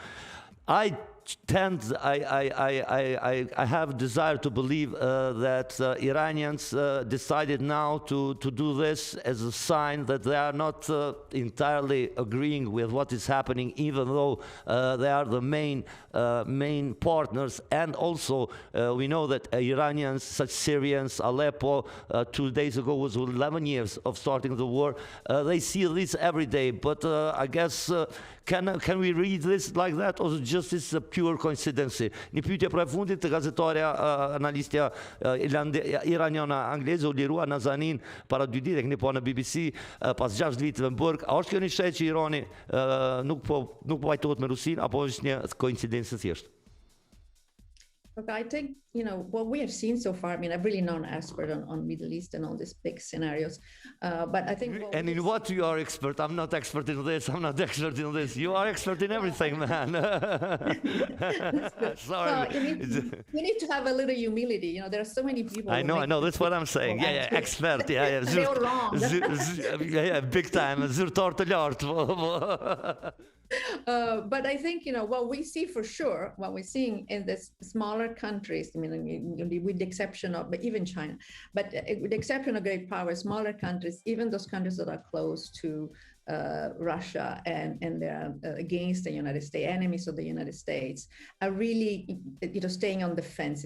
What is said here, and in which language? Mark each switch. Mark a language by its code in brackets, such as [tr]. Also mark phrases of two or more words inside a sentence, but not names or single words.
[en] I have desire to believe that Iranians decided now to do this as a sign that they are not entirely agreeing with what is happening, even though they are the main partners. And also we know that Iranians, such Syrians, Aleppo, 2 days ago was 11 years of starting the war. They see this every day, but I guess can we read this like that, or just it's a pure coincidence? [sq] Një pyetje përfundit të gazetarja analistja iraniane angleze u lirua Nazanin para 2 ditë, keni pa në BBC, pas 6 viteve në burg. A është kjo një shet që Irani nuk po vajtohet me Rusin, apo është një koincidencë thjesht? [en] Look, I think, what we have seen so far, I'm really not an expert on Middle East and all these big scenarios, but I think... And in what you are expert? I'm not expert in this, I'm not expert in this. You are expert in everything, man. Sorry. Well, you need to have a little humility. There are so many people... I know, that's what I'm saying. Yeah, expert. Yeah. They're wrong. Yeah, big time. [sq] Zyrtar të lartë. [en] But I think, what we see for sure, what we're seeing in the smaller countries, with the exception of, but even China, but with the exception of great power, smaller countries, even those countries that are close to Russia and they're against the United States, enemies of the United States, are really, staying on the fences.